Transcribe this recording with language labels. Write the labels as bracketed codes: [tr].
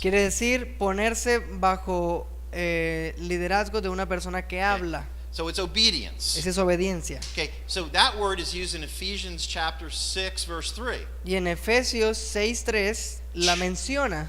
[es] quiere decir ponerse bajo liderazgo de una persona que habla. [en] So it's obedience. [es] Esa es obediencia. [en] Okay, so that word is used in Ephesians chapter 6 verse 3. [es] Y en Efesios 6:3 la menciona.